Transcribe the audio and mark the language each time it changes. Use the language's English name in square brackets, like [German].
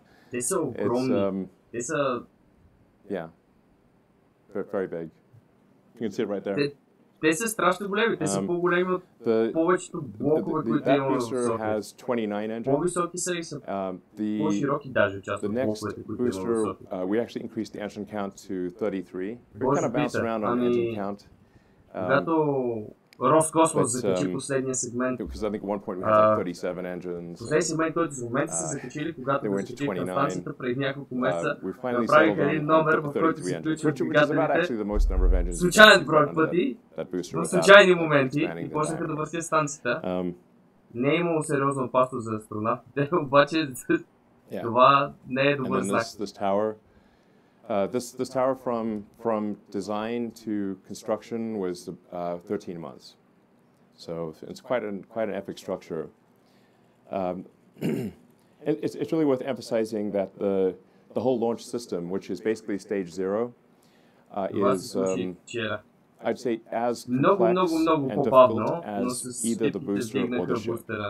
[English] They're so [Bulgarian] огромни. [English] Yeah. Very big. You can see it right there. [Bulgarian] Те са страшно големи. Те са по-големи от повечето блокове, които имаме в София. По-високи са и са по-широки даже част от блоковете, които имаме в София. [English] We actually increased the engine count to 33. We kind of bounced around on engine count. [Bulgarian] Когато Роскосмос закачи последния сегмент. [English] Because I think at one point we had like 37 engines. [Bulgarian] Последния сегмент, който в момента са закачили, когато закачиха към станцията преди няколко месеца, направиха един номер, в който се включват двигателите, случайен брой пъти, в случайни моменти, и почнаха да въртят станцията. Не е имало сериозна опасност за астронавтите, обаче това не е добър знак. [English] This tower from design to construction was 13 months, so it's quite an epic structure. It's really worth emphasizing that the whole launch system, which is basically stage 0, is I'd say as complex and difficult as either the booster or the ship.